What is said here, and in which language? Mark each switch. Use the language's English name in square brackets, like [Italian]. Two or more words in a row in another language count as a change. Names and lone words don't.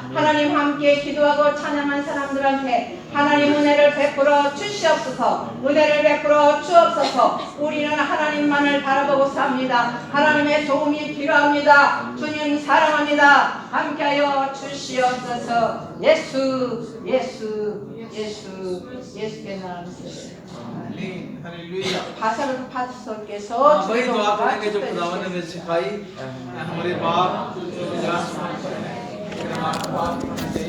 [Korean] 하나님 함께 기도하고 찬양한 사람들한테 하나님 은혜를 베풀어 주시옵소서. 은혜를 베풀어 주옵소서. 우리는 하나님만을 바라보고 삽니다. 하나님의 도움이 필요합니다. 주님 사랑합니다. 함께하여 주시옵소서. 예수께 나아가세요. [Urdu] हालेलुया। [Korean] 파스터께서 [Urdu] وہی دعا کریں گے جو خداوند نے سکھائی ہمارے باپ جو